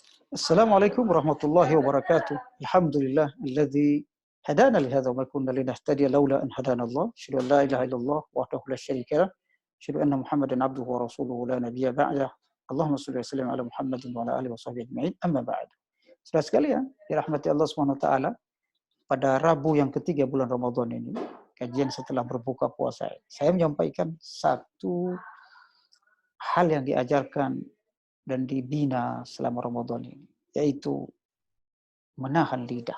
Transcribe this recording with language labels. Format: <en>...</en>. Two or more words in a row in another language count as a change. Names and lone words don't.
<ar>السلام عليكم ورحمة الله وبركاته. الحمد لله الذي هدانا لهذا وما كنا لنهتدي لولا أن هدانا الله. أشهد أن لا إله إلا الله وحده لا شريك له أشهد أن محمدا عبده ورسوله لا نبي بعده. اللهم صل وسلم على محمد وعلى آله وصحبه أجمعين. أما بعد.</ar> <id>Saudara sekalian, dirahmati Allah</id> <ar>سبحانه وتعالى,</ar> <id>pada Rabu yang ketiga bulan Ramadan ini, kajian setelah berbuka puasa, saya menyampaikan satu hal yang diajarkan dan dibina selama Ramadan ini, yaitu menahan lidah.</id>